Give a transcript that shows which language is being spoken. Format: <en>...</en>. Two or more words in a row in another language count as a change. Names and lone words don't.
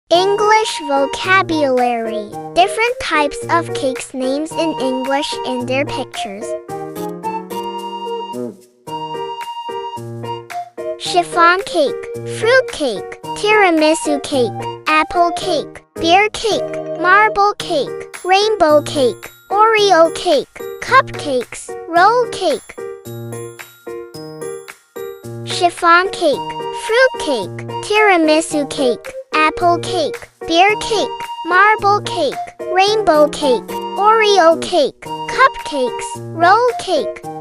<en>English vocabulary. Different types of cakes, names in English and their pictures. Chiffon cake, fruit cake, tiramisu cake, apple cake, beer cake, marble cake, rainbow cake, Oreo cake, cupcakes, roll cake. Chiffon cake, fruit cake, tiramisu cake, apple cake, beer cake, marble cake, rainbow cake, Oreo cake, cupcakes, roll cake.</en>